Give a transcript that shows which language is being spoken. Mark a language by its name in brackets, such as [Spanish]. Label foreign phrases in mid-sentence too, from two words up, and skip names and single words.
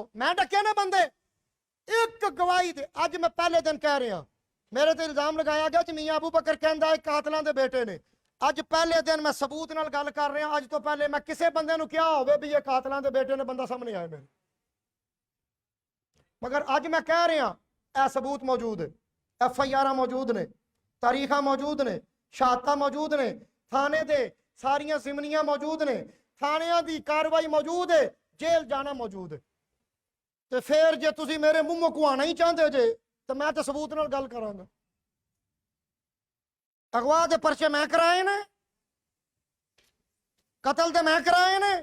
[Punjabi] ਮੈਂ ਡਕੇ ਨੇ ਬੰਦੇ ਇੱਕ ਗਵਾਹੀ ਦੇ, ਅੱਜ ਮੈਂ ਪਹਿਲੇ ਦਿਨ ਕਹਿ ਰਿਹਾ, ਮੇਰੇ ਤੇ ਇਲਜ਼ਾਮ ਲਗਾਇਆ ਗਿਆ ਕਿ ਮੀਆਂ ਅਬੂ ਬਕਰ ਕਹਿੰਦਾ ਹੈ ਕਾਤਲਾਂ ਦੇ ਬੇਟੇ ਨੇ। ਅੱਜ ਪਹਿਲੇ ਦਿਨ ਮੈਂ ਸਬੂਤ ਨਾਲ ਗੱਲ ਕਰ ਰਿਹਾ, ਅੱਜ ਤੋਂ ਪਹਿਲੇ ਮੈਂ ਕਿਸੀ ਬੰਦੇ ਨੂੰ ਕਿਆ ਹੋਵੇ ਭੀ ਯੇ ਕਾਤਲਾਂ ਦੇ ਬੇਟੇ ਨੇ, ਬੰਦਾ ਸਾਮ੍ਹਣੇ ਆਏ ਮੇਰੇ, ਮਗਰ ਅੱਜ ਮੈਂ ਕਹਿ ਰਿਹਾ ਏ ਸਬੂਤ ਮੌਜੂਦ ਹੈ, FIR ਮੌਜੂਦ ਨੇ, ਤਾਰੀਖਾਂ ਮੌਜੂਦ ਨੇ, ਸ਼ਹਾਦਤਾਂ ਮੌਜੂਦ ਨੇ, ਥਾਣੇ ਦੇ ਸਾਰੀਆਂ ਸਿਮਨੀਆਂ ਮੌਜੂਦ ਨੇ, ਥਾਣਿਆਂ ਦੀ ਕਾਰਵਾਈ ਮੌਜੂਦ ਹੈ, ਜੇਲ੍ਹ ਜਾਣਾ ਮੌਜੂਦ ਹੈ। ਤੇ ਫਿਰ ਜੇ ਤੁਸੀਂ ਮੇਰੇ ਮੂੰਹ ਮੁਕਵਾਉਣਾ ਹੀ ਚਾਹੁੰਦੇ ਜੇ ਤਾਂ ਮੈਂ ਤਾਂ ਸਬੂਤ ਨਾਲ ਗੱਲ ਕਰਾਂਗਾ। ਅਗਵਾ ਦੇ ਪਰਚੇ ਮੈਂ ਕਰਾਏ ਨੇ, ਕਤਲ ਤੇ ਮੈਂ ਕਰਾਏ ਨੇ।